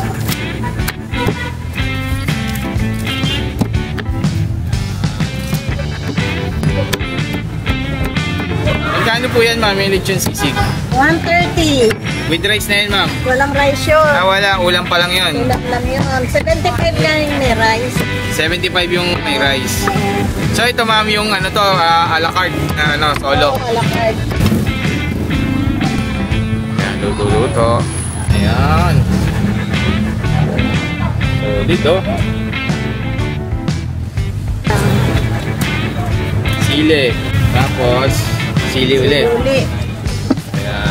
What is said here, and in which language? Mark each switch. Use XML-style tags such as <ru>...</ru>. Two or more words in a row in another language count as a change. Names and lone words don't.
<tl>Magkano po yan ma'am, yung lechon sisig? 130.</tl> <en>With rice</en> <tl>na yan ma'am? Walang rice yun. Ah wala, ulam pa lang yun. Ulam lang yun. 75 lang yung may rice. 75 yung may rice. So ito ma'am yung ano to, a la carte, ano, solo. A la carte. Ayan, luto-luto. Ayan. Solid oh. Sili. Tapos, sili ulit. Ayan.</tl>